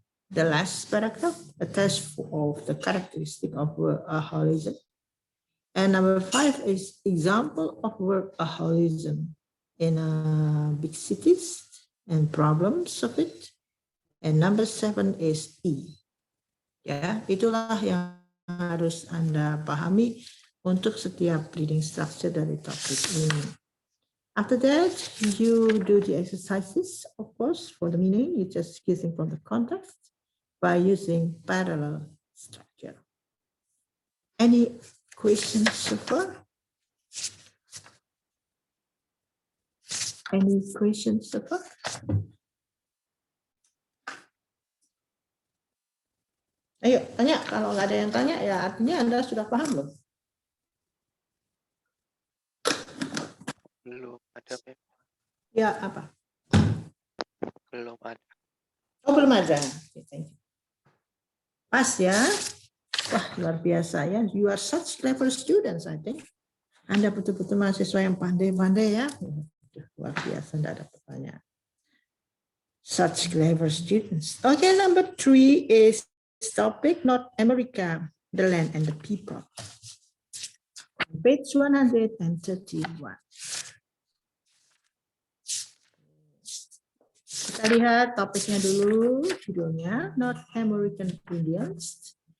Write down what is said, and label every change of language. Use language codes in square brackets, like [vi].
[en] The last paragraph, a test of the characteristic of workaholism. And number 5 is example of workaholism in big cities and problems of it. And number 7 is E. [id] Ya, itulah yang harus Anda pahami untuk setiap reading structure dari topik ini. [en] After that, you do the exercises, of course, for the meaning. You're just guessing from the context by using parallel structure. Any questions so far? Any questions so far? [id] Ayo, tanya. Kalau nggak ada yang tanya, ya artinya Anda sudah paham loh. Belum ada, Mem. Ya, apa? Belum ada. Oh, belum ada. [en] Okay, thank you. [id] Pas ya. Wah, luar biasa ya. [en] You are such clever students, I think. [id] Anda betul-betul mahasiswa yang pandai-pandai ya. Luar biasa, tidak ada pertanyaan. [en] Such clever students. Okay, number 3 is topic North America, the land and the people. Page 131. [id] Kita lihat topiknya dulu, judulnya North American Indians.